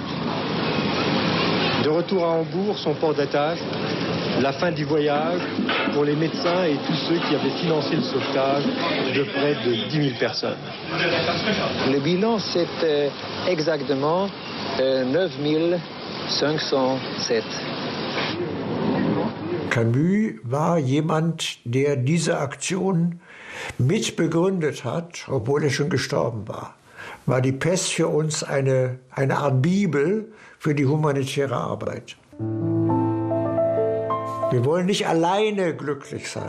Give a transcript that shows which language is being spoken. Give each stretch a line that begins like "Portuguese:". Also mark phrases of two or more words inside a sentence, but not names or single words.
French: De retour à Hambourg, son port d'attache, la fin du voyage pour les médecins et tous ceux qui avaient financé le sauvetage de près de 10 000 personnes. Le bilan, c'est exactement 9 507.
German: Camus war jemand, der diese Aktion mitbegründet hat, obwohl er schon gestorben war. War die Pest für uns eine Art Bibel für die humanitäre Arbeit. Wir wollen nicht alleine glücklich sein.